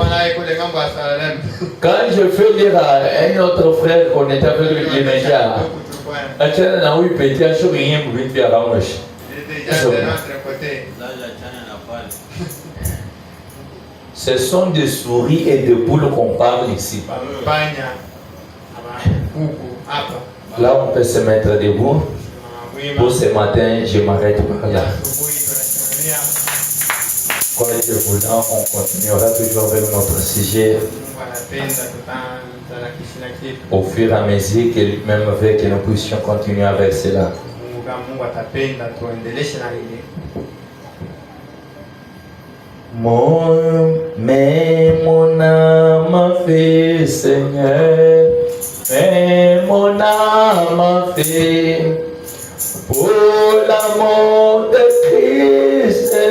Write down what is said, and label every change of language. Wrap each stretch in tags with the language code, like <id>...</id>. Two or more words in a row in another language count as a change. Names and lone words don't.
<fr>Quand je fais lire à un autre frère qu'on était avec lui, il m'a dit, ce sont des souris et des poules qu'on parle ici. Là, on peut se mettre debout. Pour ce matin, je m'arrête par là. Quoi Dieu voulant, on continuera toujours avec notre sujet</fr> <sw>Mungu anapenda tutaanza na kishina kitu.</sw> <fr>au fur et à mesure que lui-même veut que nous puissions continuer avec cela.</fr> <sw>Mungu kama Mungu atapenda tuendeleshe na ile.</sw> <fr>Mais mon âme a fait, Seigneur, mais mon âme a fait, pour l'amour de Christ,</fr>